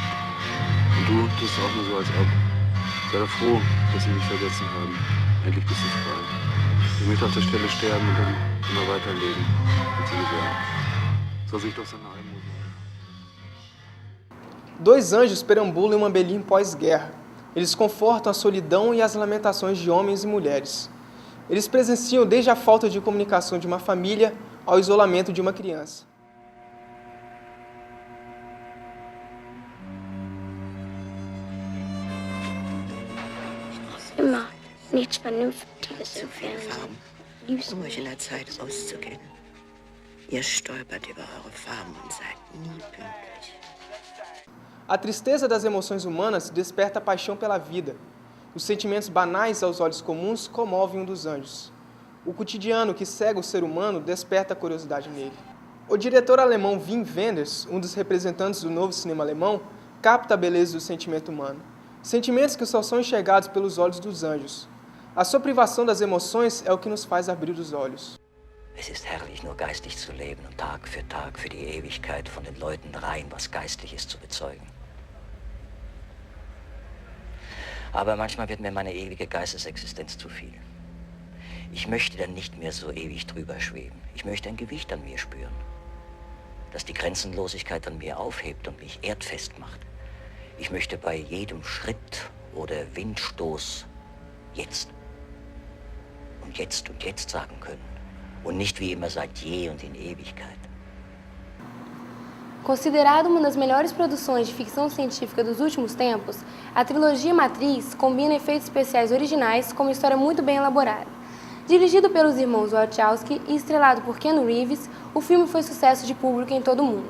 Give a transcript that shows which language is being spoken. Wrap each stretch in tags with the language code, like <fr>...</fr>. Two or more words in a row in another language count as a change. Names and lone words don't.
<de>Und du tust auch nur so, als ob. Sei doch froh, dass sie mich vergessen haben. Endlich bist du frei. Ich möchte auf der Stelle sterben und dann immer weiterleben, hat sie gesagt. Soll sich doch seine Almosen.</de> <pt>2 anjos perambulam em uma Berlim pós-guerra. Eles confortam a solidão e as lamentações de homens e mulheres. Eles presenciam desde a falta de comunicação de uma família ao isolamento de uma criança.</pt> <de>Immer nichts Vernünftiges im Fernsehen. Um euch in der Zeit auszukennen. Ihr stolpert über eure Farben und seid nie pünktlich.</de> <pt>A tristeza das emoções humanas desperta a paixão pela vida. Os sentimentos banais aos olhos comuns comovem um dos anjos. O cotidiano que cega o ser humano desperta a curiosidade nele. O diretor alemão Wim Wenders, um dos representantes do novo cinema alemão, capta a beleza do sentimento humano. Sentimentos que só são enxergados pelos olhos dos anjos. A sua privação das emoções é o que nos faz abrir os olhos.</pt> <de>Es ist herrlich, nur geistig zu leben und Tag für die Ewigkeit von den Leuten rein was Geistliches zu bezeugen. Aber manchmal wird mir meine ewige Geistesexistenz zu viel. Ich möchte dann nicht mehr so ewig drüber schweben. Ich möchte ein Gewicht an mir spüren, das die Grenzenlosigkeit an mir aufhebt und mich erdfest macht. Ich möchte bei jedem Schritt oder Windstoß jetzt und jetzt und jetzt sagen können. Und nicht wie immer seit je und in Ewigkeit.</de> <pt>Considerado uma das melhores produções de ficção científica dos últimos tempos, a trilogia Matrix combina efeitos especiais originais com uma história muito bem elaborada. Dirigido pelos irmãos Wachowski e estrelado por Keanu Reeves, o filme foi sucesso de público em todo o mundo.</pt>